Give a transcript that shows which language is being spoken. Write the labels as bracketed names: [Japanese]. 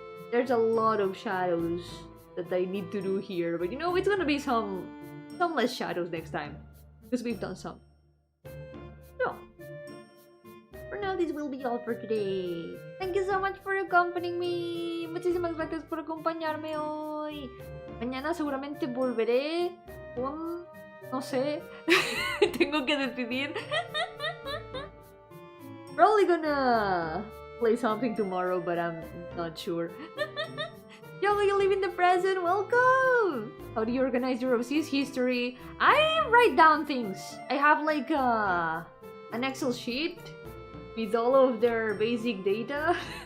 [English] There's a lot of shadows that I need to do here, but you know, it's gonna be some less shadows next time. Because we've done some. So, for now, this will be all for today. Thank you so much for accompanying me. [Spanish] Muchísimas gracias por acompañarme hoy. Mañana seguramente volveré con... no sé. Tengo que decidir. [English] Probably gonna play something tomorrow, but I'm not sure. Yo, you live in the present, welcome! How do you organize your overseas history? I write down things. I have like an Excel sheet with all of their basic data.